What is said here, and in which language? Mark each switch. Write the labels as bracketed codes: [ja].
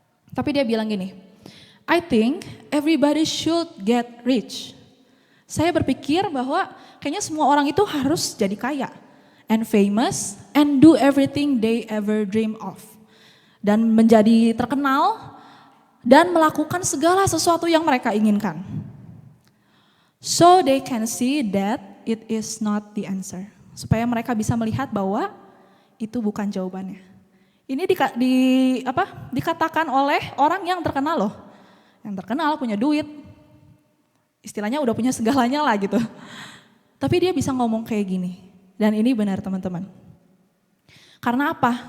[id] Tapi dia bilang gini, [en] I think everybody should get rich. [id] Saya berpikir bahwa kayaknya semua orang itu harus jadi kaya. [en] And famous, and do everything they ever dream of. [id] Dan menjadi terkenal, dan melakukan segala sesuatu yang mereka inginkan. [en] So they can see that it is not the answer. [id] Supaya mereka bisa melihat bahwa itu bukan jawabannya. Ini dikatakan oleh orang yang terkenal loh. Yang terkenal punya duit. Istilahnya udah punya segalanya lah gitu. Tapi dia bisa ngomong kayak gini. Dan ini benar teman-teman. Karena apa?